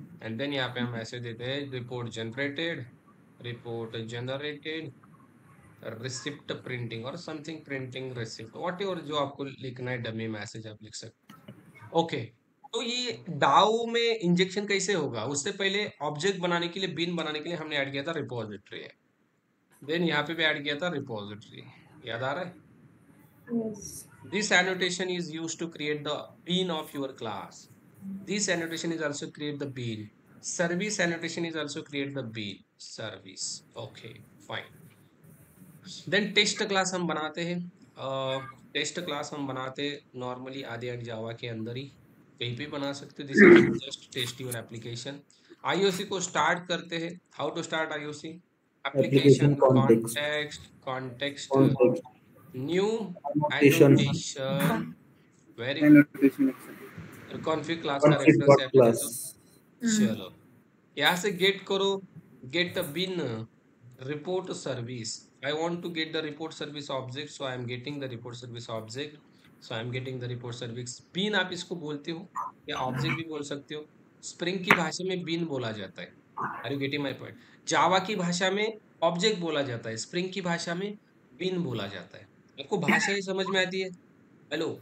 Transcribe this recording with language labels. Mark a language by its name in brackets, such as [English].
[English] and then [Hindi] यहाँ पे हम ऐसे देते हैं, [English] report generated, report generated, receipt printing [Hindi] और something printing receipt, [English] whatever [Hindi] जो आपको लिखना है, डमी मैसेज आप लिख सकते. ओके. तो ये डाउ में इंजेक्शन कैसे होगा, उससे पहले ऑब्जेक्ट बनाने के लिए, बिन बनाने के लिए हमने ऐड किया था रिपोजिटरी. देन यहाँ पे भी ऐड किया था रिपोजिटरी. याद आ रहा है? [English] Yes. This annotation is used to create the bean of your class. This annotation is also create the bean. Service annotation is also create the bean. Service. Okay, fine. Then text class [Hindi] हम बनाते हैं. Test class हम बनाते normally आधे and जावा के अंदर ही, कहीं भी बना सकते हो। [English] This is just test your application. [Hindi] IOC को स्टार्ट करते हैं। [English] How to start IOC? Application application context, context context context, new annotation, annotation. Very good. annotation action. Config class का config reference dot [Hindi] यहाँ पे दे [English] class. [Hindi] दो। चलो, यहाँ से गेट करो, [English] Get bean report service. I want to get the report service object, so I am getting the report service object. So I am getting the report service bean, [Hindi] आप इसको बोलते हो या ऑब्जेक्ट भी बोल सकते हो। स्प्रिंग की भाषा में बीन बोला जाता है। [English] Are you getting my point? [Hindi] जावा की भाषा में ऑब्जेक्ट बोला जाता है, स्प्रिंग की भाषा में बीन बोला जाता है। आपको भाषाएं समझ में आती है? [English] hello,